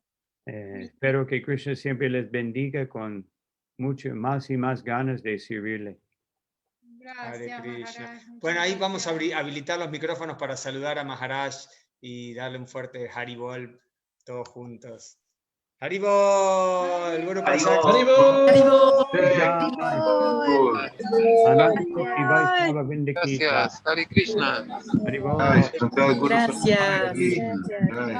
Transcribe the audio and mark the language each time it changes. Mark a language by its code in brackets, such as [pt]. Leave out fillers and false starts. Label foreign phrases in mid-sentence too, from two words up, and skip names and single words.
[es] espero que Krishna siempre les bendiga con mucho más y más ganas de servirle. Hare Gracias, Krishna. Maharaj. Muchas Bueno, ahí vamos a gracias. habilitar los micrófonos para saludar a Maharaj y darle un fuerte Haribol todos juntos. Haribol, Guru Prasad. Vindiki. Gracias, Hare Krishna. Haribol. Jai, Santa Guru Gracias. Krishna. Jai.